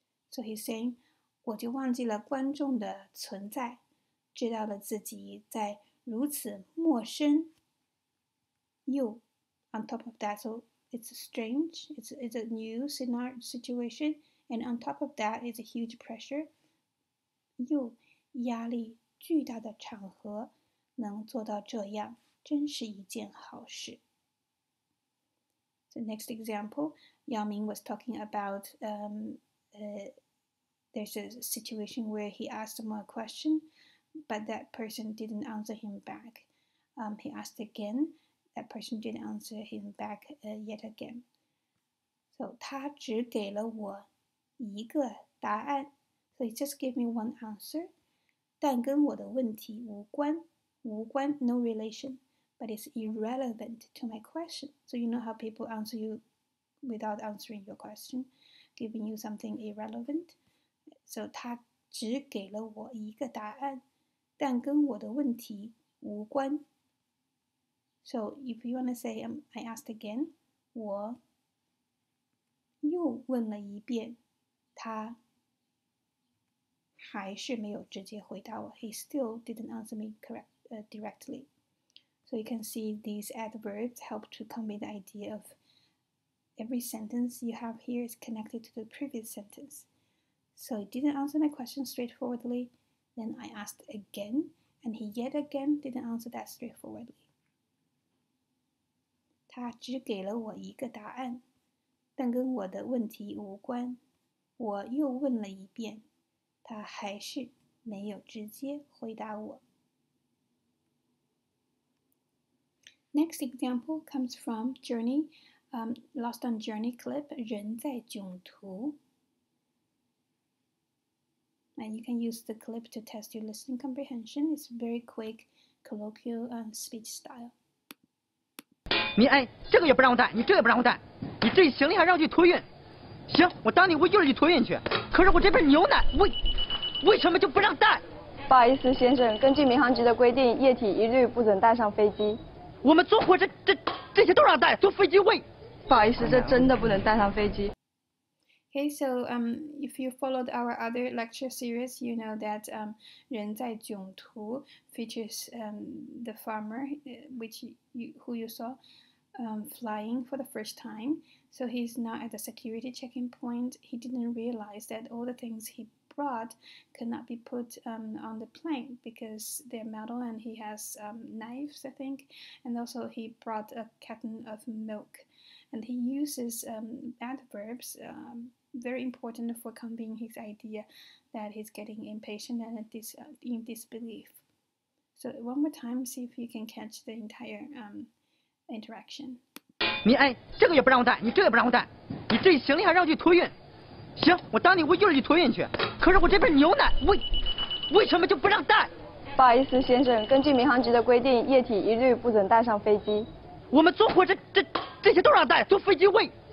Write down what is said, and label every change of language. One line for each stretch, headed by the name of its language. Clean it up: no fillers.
English: So he's saying
Chinese: 我就忘记了观众的存在，知道了自己在如此陌生又
English: on top of that, so it's strange, it's a new situation, and on top of that is a huge pressure.
Chinese: 又压力巨大的场合能做到这样，真是一件好事。
English: So next example, Yao Ming was talking about there's a situation where he asked someone a question, but that person didn't answer him back. He asked again, that person didn't answer him back yet again. So
Chinese: 他只给了我一个答案
English: So he just gave me one answer,
Chinese: 但跟我的问题无关
English: no relation, but it's irrelevant to my question. So you know how people answer you without answering your question, giving you something irrelevant.
Chinese: So 他只给了我一个答案，但跟我的问题无关。
English: So if you want to say I asked again,
Chinese: 我又问了一遍，他还是没有直接回答我。
English: He still didn't answer me directly. So you can see these adverbs help to convey the idea of every sentence you have here is connected to the previous sentence. So he didn't answer my question straightforwardly. Then I asked again, and he yet again didn't answer that straightforwardly.
Chinese: 他只给了我一个答案，但跟我的问题无关。我又问了一遍，他还是没有直接回答我。
English: Next example comes from Journey, Lost on Journey clip, 人在囧途。 And you can use the clip to test your listening comprehension. It's very quick, colloquial speech style.
Chinese: 你这个也不让我带，你这个也不让我带，你这行李还让我去托运。行，我当你我一会儿去托运去。可是我这瓶牛奶，为什么就不让带？不好意思，先生，根据民航局的规定，液体一律不准带上飞机。我们坐火车这些都让带，坐飞机喂。不好意思，这真的不能带上飞机。
English: Okay, so if you followed our other lecture series, you know that 人在囧途 features the farmer, who you saw flying for the first time. So he's now at the security checking point. He didn't realize that all the things he brought could not be put on the plane because they're metal, and he has knives, I think, and also he brought a carton of milk. And he uses adverbs, very important for conveying his idea that he's getting impatient and in disbelief. So one more time, see if you can catch the entire interaction.
Chinese: 你这个也不让我带，你这个也不让我带，你这行李还让我去托运。行，我当你我一会儿去托运去。可是我这瓶牛奶，为什么就不让带？不好意思，先生，根据民航局的规定，液体一律不准带上飞机。我们坐火车这些都让带，坐飞机喂。